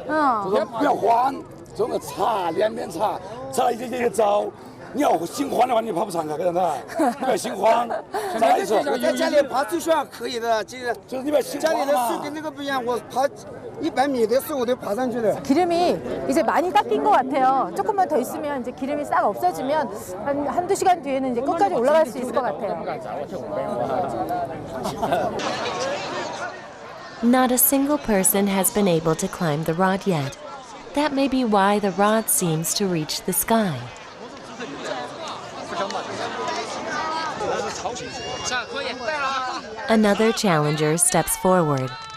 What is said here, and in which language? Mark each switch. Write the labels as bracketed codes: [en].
[zh] 嗯，不要慌，这么擦，两边擦，擦一点点走。你要心慌的话，你爬不长啊，看到没？不要心慌，再来一次。在家里爬最算可以的，就是你不要心慌嘛。家里的树跟那个不一样，我爬100米的树我都爬上去了。 [ko] 기름이 이제 많이 닦인 것 같아요. 조금만 더 있으면 이제 기름이 싹 없어지면 한두 시간 뒤에는 이제 끝까지 올라갈 수 있을 것 같아요. [en] Not a single person has been able to climb the rod yet. That may be why the rod seems to reach the sky. Another challenger steps forward.